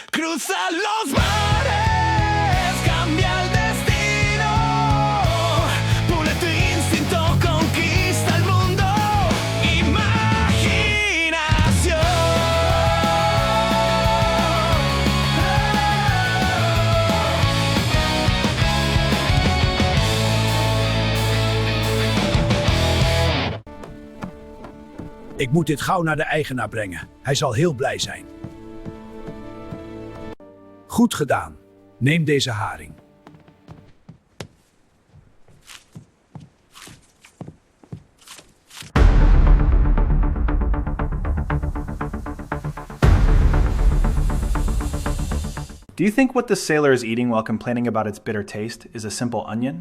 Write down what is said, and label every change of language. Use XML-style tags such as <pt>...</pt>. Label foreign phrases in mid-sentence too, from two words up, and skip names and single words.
<es>Cruza los mares, cambia el destino. Pule tu instinto, conquista el mundo. Imaginación.</es> <nl>Ik moet dit gauw naar de eigenaar brengen. Hij zal heel blij zijn. Goed gedaan. Neem deze haring.</nl> <en>Do you think what the sailor is eating while complaining about its bitter taste is a simple onion?</en>